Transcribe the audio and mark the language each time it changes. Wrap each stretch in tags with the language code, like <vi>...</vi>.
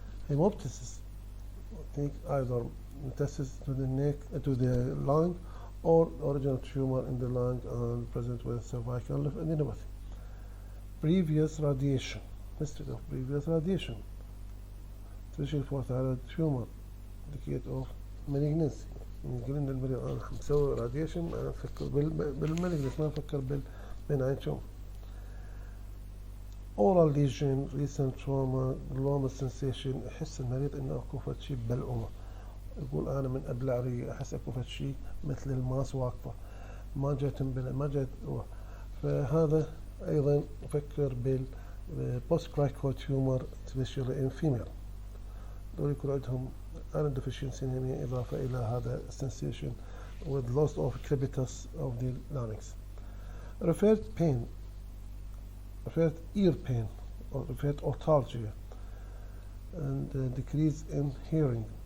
<en>Hemoptysis, think either metastasis to the neck, to the lung, or original tumor in the lung and present with cervical lymphadenopathy. Previous radiation, history of previous radiation, especially for thyroid tumor indicator of malignancy.</en> <ar>نقول إن المريض أنا مسوي radiation أنا أفكر بالمالجنس ما أفكر بالبناين tumor.</ar> <en>oral lesion recent trauma gloma sensation</en> <ar>يحس المريض إنه أكو فد شي ببلعومه، يقول أنا من أبلع ريقي أحس أكو فد شي مثل الماس واقفة ما جاي تنبلع ما جاي فهذا أيضا أفكر بال</ar> <en>post cricoid tumor especially in female.</en> <ar>دول يكون عندهم</ar> <en>iron deficiency anemia</en> <ar>إضافة إلى هذا</ar> <en>sensation with loss of crepitus of the larynx. Referred pain, referred ear pain or referred otology and decrease in hearing.</en>